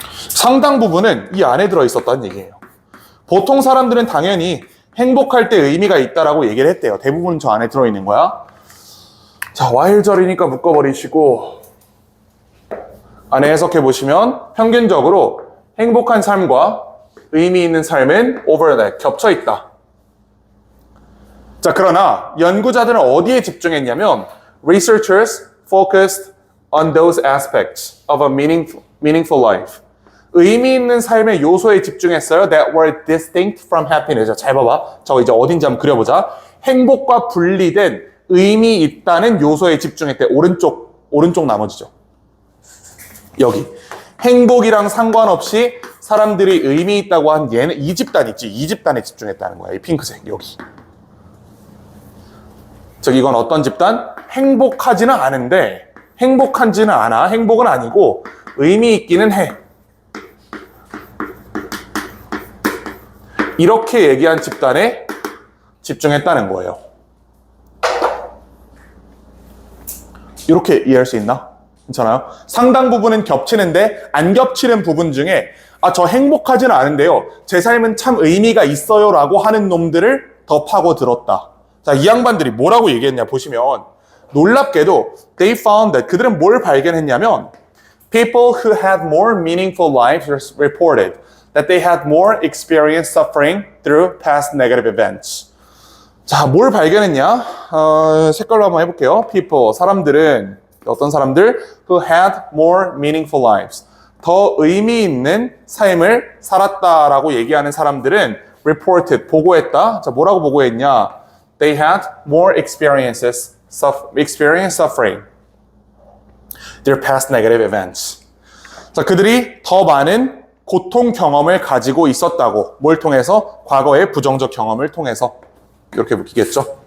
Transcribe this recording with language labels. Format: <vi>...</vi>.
<ko>상당 부분은 이 안에 들어 있었다는 얘기예요. 보통 사람들은 당연히 행복할 때 의미가 있다라고 얘기를 했대요. 대부분 저 안에 들어있는 거야. 자, 와일절이니까 묶어버리시고 안에 해석해 보시면 평균적으로 행복한 삶과 의미 있는 삶은 overlap, 겹쳐 있다. 자, 그러나 연구자들은 어디에 집중했냐면</ko> <en>researchers focused on those aspects of a meaningful life.</en> <ko>의미 있는 삶의 요소에 집중했어요.</ko> <en>That were distinct from happiness.</en> <ko>잘 봐봐. 저거 이제 어딘지 한번 그려보자. 행복과 분리된 의미 있다는 요소에 집중했대. 오른쪽 나머지죠. 여기. 행복이랑 상관없이 사람들이 의미 있다고 한 얘는 이 집단 있지. 이 집단에 집중했다는 거야. 이 핑크색 여기. 저기 이건 어떤 집단? 행복하지는 않은데 행복한지는 않아. 행복은 아니고 의미 있기는 해. 이렇게 얘기한 집단에 집중했다는 거예요. 이렇게 이해할 수 있나? 괜찮아요? 상당 부분은 겹치는데 안 겹치는 부분 중에 아, 저 행복하지는 않은데요. 제 삶은 참 의미가 있어요 라고 하는 놈들을 더 파고들었다. 자, 이 양반들이 뭐라고 얘기했냐 보시면 놀랍게도</ko> <en>they found that</en> <ko>그들은 뭘 발견했냐면</ko> <en>people who had more meaningful lives reported that they had more experience suffering through past negative events.</en> <ko>자, 뭘 발견했냐? 색깔로 한번 해볼게요. people, 사람들은 어떤 사람들?</ko> <en>who had more meaningful lives.</en> <ko>더 의미 있는 삶을 살았다라고 얘기하는 사람들은 reported, 보고했다. 자, 뭐라고 보고했냐?</ko> <en>They had more experience suffering their past negative events.</en> <ko>자, 그들이 더 많은 고통 경험을 가지고 있었다고. 뭘 통해서? 과거의 부정적 경험을 통해서. 이렇게 묶이겠죠?</ko>